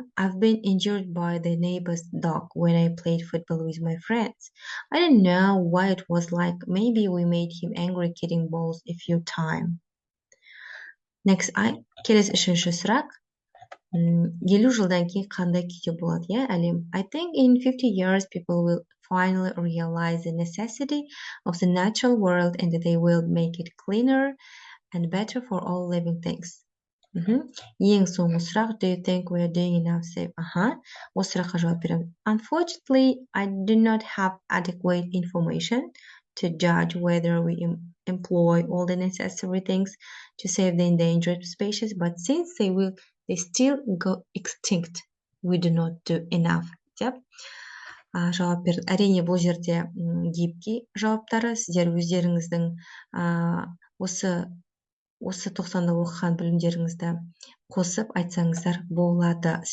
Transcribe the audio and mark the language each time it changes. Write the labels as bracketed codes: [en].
[en] I've been injured by the neighbor's dog when I played football with my friends. I don't know what it was like. Maybe we made him angry kicking balls a few times. Next, [kk] келесі үшінші сұрақ. 50 жылдан кейін қандай күйде болады, әлем? [en] I think in 50 years people will finally realize the necessity of the natural world and that they will make it cleaner and better for all living things. [kk] Ең соңғы сұрақ. [en] Do you think we are doing enough save? [kk] Осы сұраққа жауап беремін. [en] Unfortunately, I do not have adequate information to judge whether we employ all the necessary things to save the endangered species, but since they still go extinct, we do not do enough. [kk] Деп жауап берді. Әрине бұл жерде гибки жауаптары. Сіздер өздеріңіздің осы 90-да оқыған білімдеріңізді қосып айтсаңыздар болады.